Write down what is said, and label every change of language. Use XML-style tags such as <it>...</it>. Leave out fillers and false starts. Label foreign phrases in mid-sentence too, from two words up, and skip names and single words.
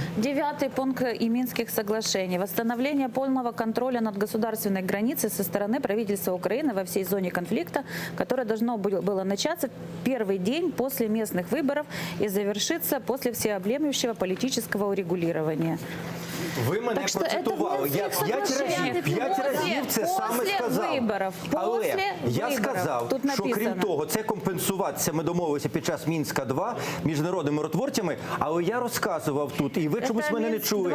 <ru>9 пункт и Минских соглашений. Восстановление полного контроля над государственной границей со стороны правительства Украины во всей зоне конфликта, которое должно было начаться в первый день после местных выборов и завершиться после всеобъемлющего политического урегулирования.</ru> <uk>Ви мене Так що процитували. це Я п'ять разів це саме сказав. Але я сказав, Тут що крім написано. того, це компенсуватися ми домовилися під час Мінська-2 міжнародними миротворцями, але я розказував тут, і ви чомусь мене не чули,</uk>